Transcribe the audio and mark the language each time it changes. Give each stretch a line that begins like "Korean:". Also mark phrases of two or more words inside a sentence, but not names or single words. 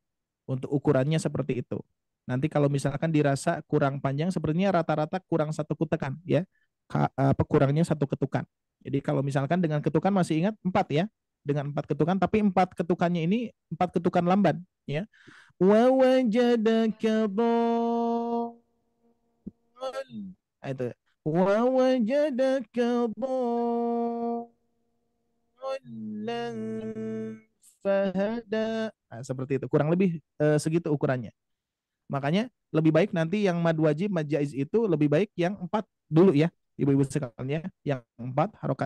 Indonesian: Untuk ukurannya seperti itu. Nanti kalau misalkan dirasa kurang panjang, sepertinya rata-rata kurang satu ketukan ya. Kurangnya satu ketukan. Jadi kalau misalkan dengan ketukan masih ingat 4 ya. Dengan 4 ketukan, tapi 4 ketukannya ini 4 ketukan lamban ya.
Arabic: ووجدك ضالا.
Indonesian: Nah, itu.
Arabic: ووجدك ضالا فهدى.
Indonesian: Nah, seperti itu. Kurang lebih segitu ukurannya. Makanya lebih baik nanti yang mad wajib, mad jaiz itu lebih baik yang 4 dulu ya, ibu-ibu sekalian ya, yang 4 harokat.